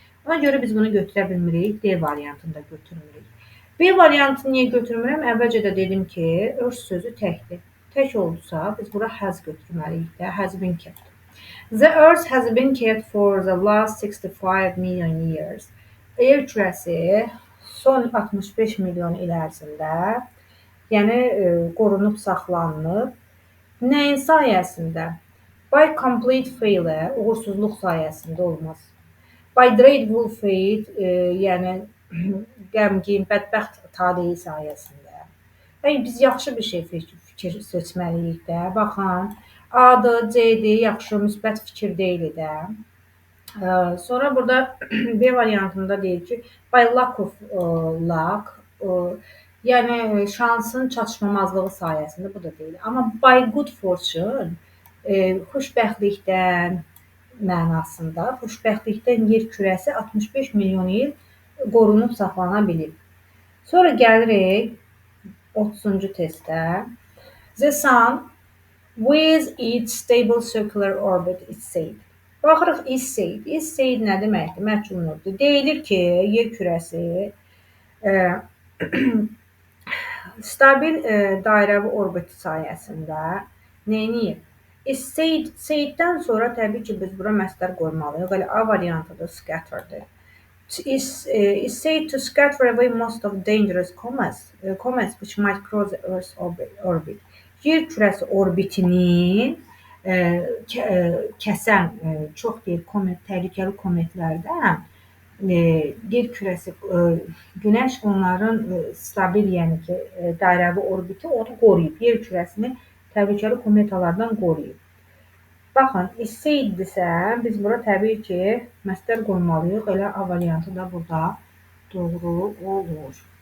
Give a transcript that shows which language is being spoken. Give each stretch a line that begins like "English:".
Azerbaijani: Ona görə biz bunu götürə bilmirik, D variantında götürmürük. B variantını niyə götürmürəm? Əvvəlcə də dedim ki, Earth sözü təkdir. Tək oldusa, biz bura has götürməliyik də,
English: has been kept. The Earth has been kept for the last 65 million years.
Azerbaijani: Yer kürəsi son 65 milyon il ərzində, yəni qorunub saxlanılıb. Nəyin sayəsində?
English: By complete failure,
Azerbaijani: uğursuzluq sayəsində olmaz.
English: By dreadful fate,
Azerbaijani: yəni qəmgin, bədbəxt taleyi sayəsində. Biz yaxşı bir şey fikir seçməliyik də. Baxın, A-dır, C-dir, yaxşı, müsbət fikir deyil də. Sonra burada B variantında deyir ki,
English: by lack of luck,
Azerbaijani: yəni şansın çatışmamazlığı sayəsində bu da deyil. Amma
English: by good fortune
Azerbaijani: xoşbəxtlikdən mənasında, xoşbəxtlikdən yer kürəsi 65 milyon il qorunub saxlana bilib. Sonra gəlirik 30-cu testə.
English: The sun with its stable circular orbit is said.
Azerbaijani: Baxırıq is said. Is said nə deməkdir? Məchul növdür. Deyilir ki, yer kürəsi stabil dairəvi orbiti sayəsində neyniyib? Is said-dən sonra təbii ki, biz bura məsdər qoymalıyıq. Elə A variantıdır, scattered.
English: Is said to scatter away most of dangerous comets which might cross the Earth's orbit.
Azerbaijani: Yer kürəsi orbitinin kəsən çox deyil təhlükəli kometlərdən yer kürəsi Günəş onların stabil, yəni ki, dairəvi orbiti onu qoruyub. Yer kürəsini təhlükəli kometalardan qoruyub. Baxın, is-said-dirsə, biz bura təbii ki, məsdər qoymalıyıq. Elə A variantı da burada doğru olur.